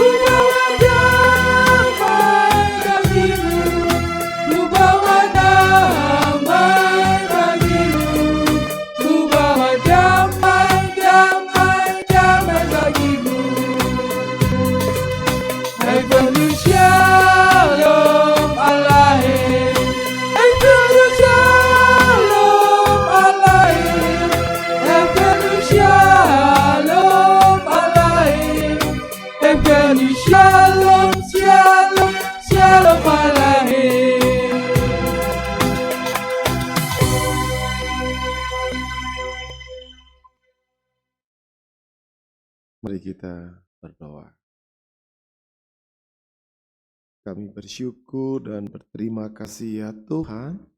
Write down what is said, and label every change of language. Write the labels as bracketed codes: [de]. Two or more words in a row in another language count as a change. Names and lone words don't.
[id] bawa damai bagimu, ku bawa damai bagimu, ku bawa damai, damai, damai bagimu. [he] Heavenly שלום עליכם, Heavenly שלום עליכם, Heavenly שלום עליכם, Heavenly שלום, שלום, שלום עליכם. [id] Mari kita berdoa. Kami bersyukur dan berterima kasih ya Tuhan.